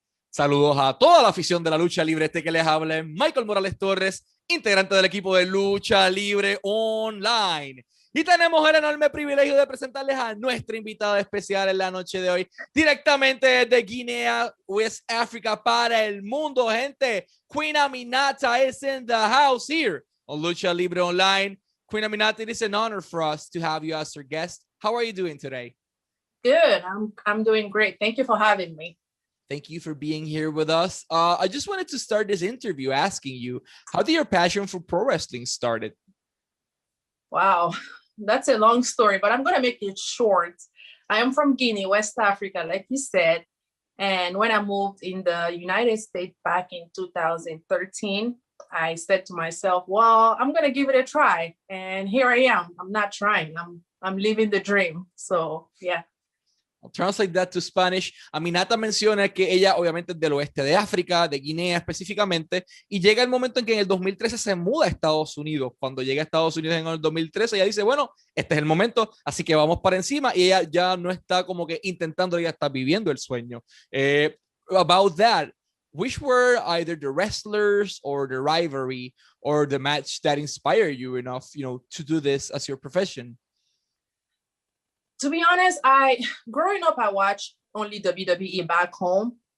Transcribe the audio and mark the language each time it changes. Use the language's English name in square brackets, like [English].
[Spanish] Saludos a toda la afición de la lucha libre. Que les habla es Michael Morales Torres, integrante del equipo de Lucha Libre Online. Y tenemos el enorme privilegio de presentarles a nuestra invitada especial en la noche de hoy, directamente desde Guinea, West Africa, para el mundo, gente. [English] Queen Aminata is in the house here on Lucha Libre Online. Queen Aminata, it is an honor for us to have you as our guest. How are you doing today? Good. I'm doing great. Thank you for having me. Thank you for being here with us. I just wanted to start this interview asking you, how did your passion for pro wrestling started? Wow, that's a long story, but I'm going to make it short. I am from Guinea, West Africa, like you said. And when I moved in the United States back in 2013, I said to myself, well, I'm going to give it a try. And here I am. I'm not trying. I'm living the dream. So, yeah. I'll translate that to Spanish. [Spanish] Aminata menciona que ella obviamente es del oeste de África, de Guinea específicamente, y llega el momento en que en el 2013 se muda a Estados Unidos. Cuando llega a Estados Unidos en el 2013, ella dice, bueno, este es el momento, así que vamos para encima, y ella ya no está como que intentando, ella está viviendo el sueño. [English] About that, which were either the wrestlers or the rivalry or the match that inspired you enough, to do this as your profession? To be honest, growing up, I watched only WWE back home.